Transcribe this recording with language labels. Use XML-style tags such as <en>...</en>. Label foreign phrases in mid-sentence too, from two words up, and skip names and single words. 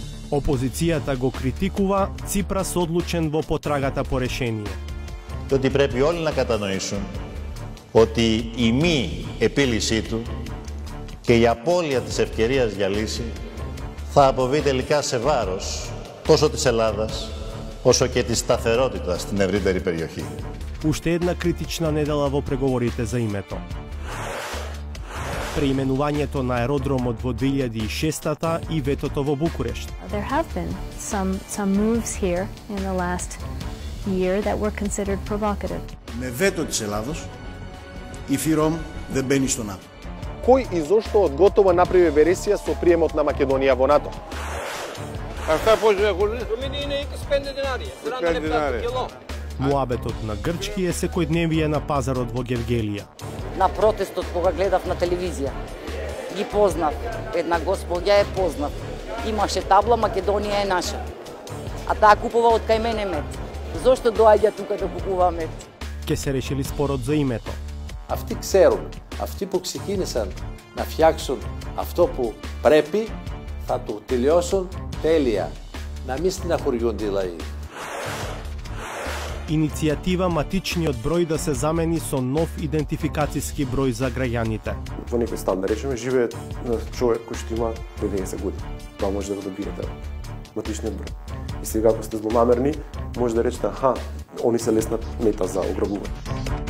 <mk>Опозицијата го критикува, Ципрас одлучен во потрагата по решение.</mk> <el>Και ότι πρέπει όλοι να κατανοήσουν ότι η μη επίλυσή του και η απώλεια της ευκαιρίας για λύση θα αποβεί τελικά σε βάρος τόσο της Ελλάδας όσο και της σταθερότητας στην ευρύτερη περιοχή.</el> <mk>Уште една критична недела во преговорите за името. Преименувањето на аеродромот во 2006-та и ветото во Букурешт.</mk> <en>There have been some moves here in the last year that were considered provocative.</en> <el>Με βέτο της Ελλάδος, η ΦΥΡΟΜ δεν μπαίνει στο ΝΑΤΟ.</el> <mk>Кој и зошто од готова направи вересија со приемот на Македонија во НАТО?</mk> <el>Αυτά πώς έχουν? Είναι 25 δινάρια, 40 λεπτά το κιλό.</el> <mk>Муабетот на грчки е секојдневие на пазарот во Гевгелија. На протестот кога гледав на телевизија, ги познав, една господја е познав. Имаше табла Македонија е наша. А таа купува од кај мене мед. Зошто доаѓа тука да купува мед? Ке се решили спорот за името.</mk> <el>Αυτοί ξέρουν, αυτοί που ξεκίνησαν να φτιάξουν αυτό που πρέπει, θα το τελειώσουν τέλεια. Να μην στεναχωριούνται οι λαοί.</el> <mk>Иницијатива матичниот број да се замени со нов идентификацијски број за граѓаните. Во некој стан, да речеме, живее човек кој што има 90 години. Тоа може да го добиете матичниот број. И сега, ако сте злонамерни, може да речете, аха, они се лесна мета за ограбување.</mk>